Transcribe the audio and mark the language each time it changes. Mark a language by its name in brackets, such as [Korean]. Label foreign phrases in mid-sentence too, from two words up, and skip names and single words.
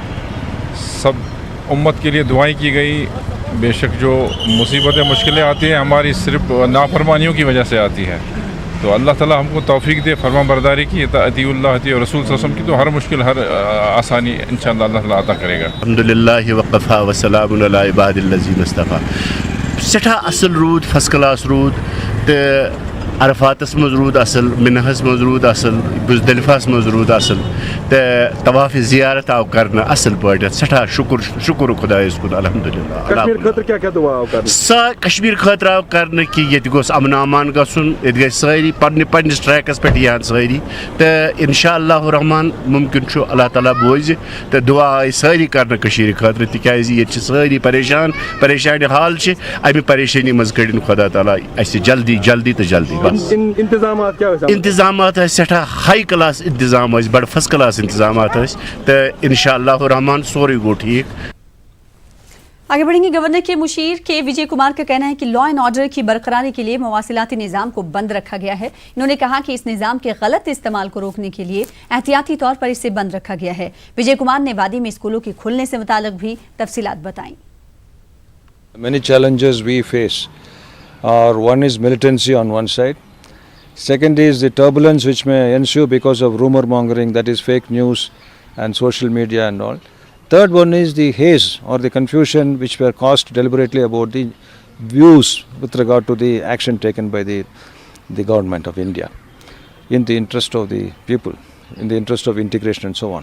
[Urdu] سب امت کے لیے دعائیں کی گئی۔ بے شک جو مصیبتیں مشکلیں آتی ہیں ہماری صرف نافرمانیوں کی وجہ سے آتی ہے، تو اللہ تعالیٰ ہم کو توفیق دے فرماں برداری کی, [Arabic] أطيعوا الله أطيعوا الرسول صلى الله عليه وسلم [Urdu] کی، تو ہر مشکل ہر آسانی انشاءاللہ اللہ تعالیٰ عطا کرے گا. [Arabic] الحمد لله وكفى وسلام على عباده الذين اصطفى. [Kashmiri] सठा असल रूद, [English] first class [Kashmiri] रूद, तो अरफातस मज रूद असल, मिनहस मज रूद असल, बुज़दिलफ़ास मज रूद असल, तो तवाफ़ ज़ियारत आव करना असल पॉइंट। सठा शुक्र खुदायस कुन अल्हम्दुलिल्लाह। कश्मीर खतर क्या क्या दुआ आव करना? कश्मीर खतर आव करना कि ये गोस अमन अमान गसन, ये गई सारी पन्निस ट्रैकस पे यान सारी, तो इंशाअल्लाह रहमान मुमकिन छु अल्लाह ताला बोझ, तो दुआ सारी करना कश्मीर खतर, तिकाज ये सारी परेशान हाल अमि परेशानी मज कड़न खुदा ताला अस जल्दी तो जल्दी। इंतजाम सठा [English] high class [Kashmiri] इंतजाम, बड़ [English] first class [Kashmiri] इंतजाम, तो इंशाअल्लाह रहमान सोरे गो ठीक। [Urdu] آگے بڑھیں گے. گورنر کے مشیر کے وجے کمار کا کہنا ہے کہ [English] law and order [Urdu] کی برقراری کے لیے مواصلاتی نظام کو بند رکھا گیا ہے. انہوں نے کہا کہ اس نظام کے غلط استعمال کو روکنے کے لیے احتیاطی طور پر اسے بند رکھا گیا ہے. وجے کمار نے وادی میں اسکولوں کے کھلنے سے متعلق بھی تفصیلات بتائی. [English] Many challenges we face are, one is militancy on one side, second is the turbulence which may ensue because of rumor mongering, that is fake news and social media and all. Third one is the haze or the confusion which were caused deliberately about the views with regard to the action taken by the government of India in the interest of the people, in the interest of integration and so on.